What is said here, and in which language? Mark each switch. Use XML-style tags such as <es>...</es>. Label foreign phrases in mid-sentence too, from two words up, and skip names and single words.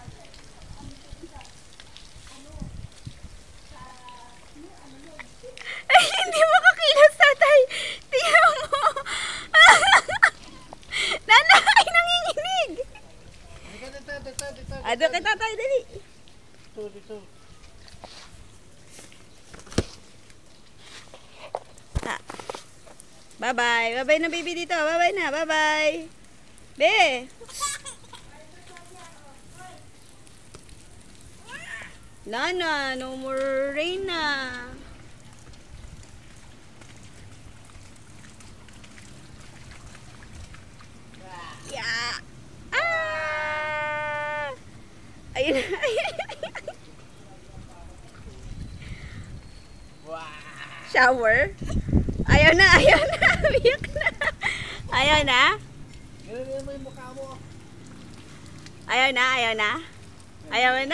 <tl>Ay, hindi makakilos, tatay. Tingnan mo. Nanay, nanginginig. Ado kay tatay, dali. Dito.</tl> <en>Bye-bye. Bye-bye na, baby, dito. Bye-bye na. Bye-bye. Be. Nana, no more rain na. Yeah.</en> <tl>Ayun na. Shower. Ayaw na. Biyak na. Ayaw na. Ganun mo yung mukha mo. Ayaw na. Ayaw na.</tl>